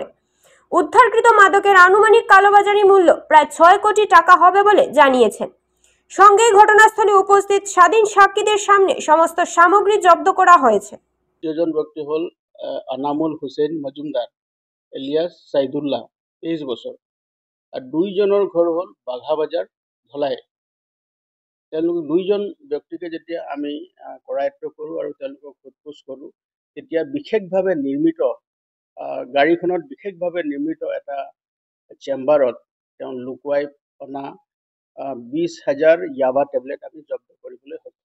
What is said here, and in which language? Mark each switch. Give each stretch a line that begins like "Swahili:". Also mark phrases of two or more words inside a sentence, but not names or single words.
Bangla: উদ্ধারকৃত মাদকের আনুমানিক কালোবাজারি মূল্য প্রায় 6 কোটি টাকা হবে বলে জানিয়েছেন। সঙ্গেই ঘটনাস্থলে উপস্থিত স্বাধীন সাক্ষীদের সামনে সমস্ত সামগ্রী জব্দ করা হয়েছে। দুজন ব্যক্তি হল আনামুল হুসেন মজুমদার এলিয়াস সাইদুল্লাহ 23 বছর আর 2 জনের ঘর হল বাঘা বাজার ধলাই।
Assamese: তেওঁলোক 2 জন ব্যক্তিকে যেতিয়া আমি কৰায়ত্ব কৰোঁ আৰু তেওঁলোকক সোধপোছ কৰোঁ তেতিয়া বিশেষভাৱে নিৰ্মিত গাড়ীখনত বিশেষভাৱে নিৰ্মিত এটা চেম্বাৰত তেওঁ লুকুৱাই অনা 20,000 ইয়াবা টেবলেট আমি জব্দ কৰিবলৈ সক্ষম।